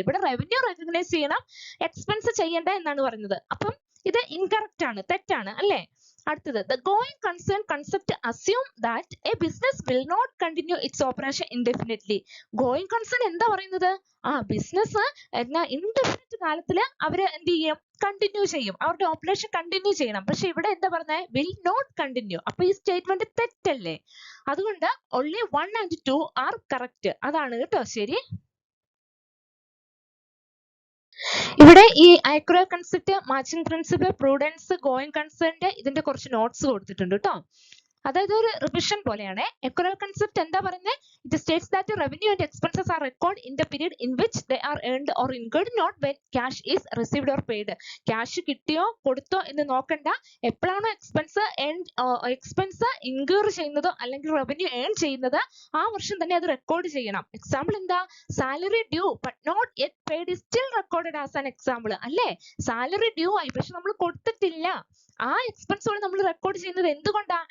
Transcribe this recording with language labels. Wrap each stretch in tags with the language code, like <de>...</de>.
<ml>ഇവിടെ revenue recognise ചെയ്യണം, expense ചെയ്യണ്ട എന്നാണ് പറയുന്നത്. അപ്പം ഇത് ഇൻകറക്റ്റ് ആണ്, തെറ്റാണ്, അല്ലേ? അടുത്തത്</ml> <en>the going concern concept assume that a business will not continue its operation indefinitely.</en> <ml>going concern എന്താ പറയുന്നത്? ബിസിനസ് എന്നാ ഇൻഡെഫിനിറ്റ് കാലത്തില് അവര് എന്ത് ചെയ്യും? കണ്ടിന്യൂ ചെയ്യും, അവരുടെ ഓപ്പറേഷൻ കണ്ടിന്യൂ ചെയ്യണം. പക്ഷെ ഇവിടെ എന്താ പറഞ്ഞത്?</ml> <en>will not continue.</en> <ml>അപ്പൊ ഈ സ്റ്റേറ്റ്മെന്റ് തെറ്റല്ലേ? അതുകൊണ്ട്</ml> <en>only 1 and 2 are correct.</en> <ml>അതാണ് കേട്ടോ ശരി. ഇവിടെ ഈ accrual concept, matching principle, prudence, going concern ഇതിന്റെ കുറച്ച് നോട്ട്സ് കൊടുത്തിട്ടുണ്ട് കേട്ടോ. അതായത് ഒരു റിവിഷൻ പോലെയാണ്. accrual concept എന്താ പറയുന്നത്?</ml> <en>it states that revenue and expenses are recorded in the period in which they are earned or incurred, not when cash is received or paid.</en> <ml>Cash കിട്ടിയോ കൊടുത്തോ എന്ന് നോക്കണ്ട. എപ്പോഴാണോ എക്സ്പെൻസ് ഇൻക്യൂർ ചെയ്യുന്നതോ അല്ലെങ്കിൽ റവന്യൂ ഏൺ ചെയ്യുന്നത് ആ വർഷം തന്നെ അത് റെക്കോർഡ് ചെയ്യണം. എക്സാമ്പിൾ എന്താ?</ml> <en>Salary due but not yet paid is still recorded as an example.</en> <ml>അല്ലേ? സാലറി ഡ്യൂ ആയി പക്ഷെ നമ്മൾ കൊടുത്തിട്ടില്ല. ആ എക്സ്പെൻസുകൾ നമ്മൾ റെക്കോർഡ് ചെയ്യുന്നത് എന്തുകൊണ്ടാ?</ml>